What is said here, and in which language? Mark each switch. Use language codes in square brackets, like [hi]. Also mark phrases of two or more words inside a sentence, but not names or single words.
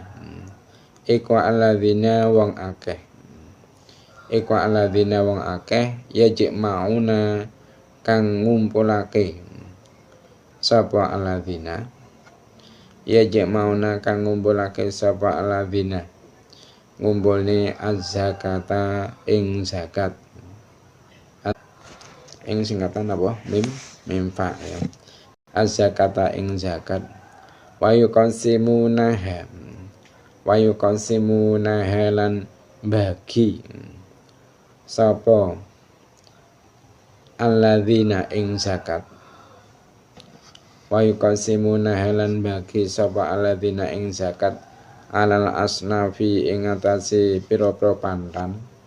[jv] Iku alladzina wong akeh. Iku alladzina wong akeh yajma'una kang ngumpulake. Sapa alladzina? Yajma'una kang ngumpulake sapa alladzina. Ngumpulne az-zakata ing zakat. Ing singkatan apa? [ar] ميم فاء ياء. Az-zakata [jv] ing zakat. [ar] ويقسمونها. ويقسمونها [jv] lan bagi sapa alladzina ing zakat. [ar] ويقسمونها [jv] lan bagi sapa alladzina ing zakat [ar] على الأصناف [jv] ing atase pira-pira pandan.